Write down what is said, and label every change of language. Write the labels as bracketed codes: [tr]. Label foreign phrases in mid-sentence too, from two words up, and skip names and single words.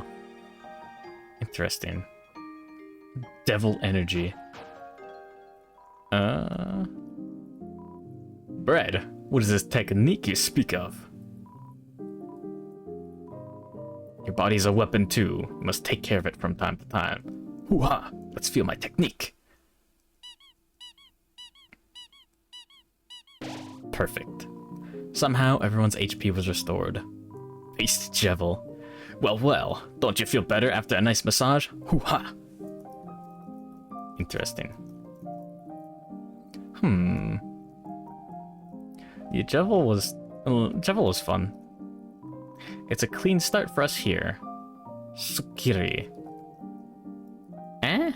[en] Interesting. Devil energy. Bread, what is this technique you speak of? Your body's a weapon too. You must take care of it from time to time. Hoo-ha! Let's feel my technique. Perfect. Somehow everyone's HP was restored. Faced Jevil. Well, well, don't you feel better after a nice massage? Hoo-ha! Interesting. The Jevil was Travel is fun. It's a clean start for us here. Sukiri. Eh?